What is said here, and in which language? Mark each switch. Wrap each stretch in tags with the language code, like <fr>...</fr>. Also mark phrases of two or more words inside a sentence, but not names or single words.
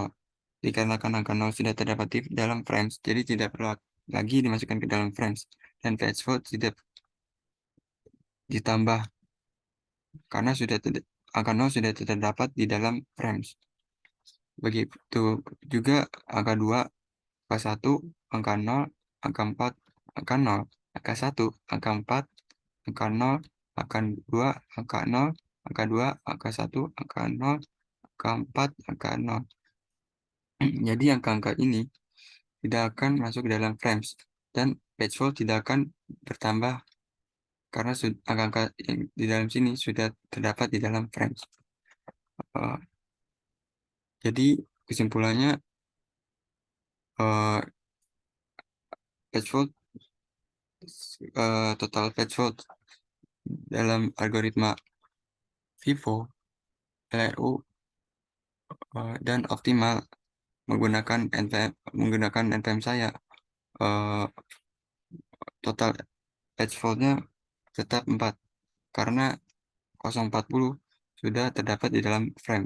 <id>Dikarenakan angka 0 sudah terdapat di dalam frames, jadi tidak perlu lagi dimasukkan ke dalam frames, dan</id> <en>page fault</en> <id>tidak ditambah karena angka 0 sudah terdapat di dalam frames. Begitu juga angka 2, angka 1, angka 0, angka 4, angka 0, angka 1, angka 4, angka 0, angka 2, angka 0, angka 2, angka 1, angka 0, angka 4, angka 0. Jadi angka-angka ini tidak akan masuk ke dalam frames, dan</id> <en>page fault</en> <id>tidak akan bertambah karena angka-angka yang di dalam sini sudah terdapat di dalam frames. Eh, jadi kesimpulannya,</id> <en>eh, page fault total page fault</en> <id>dalam algoritma FIFO, LRU, dan optimal menggunakan NPM saya, eh, total</id> <en>page fault-</en> <id>nya tetap 4 karena 040 sudah terdapat di dalam frames.</id>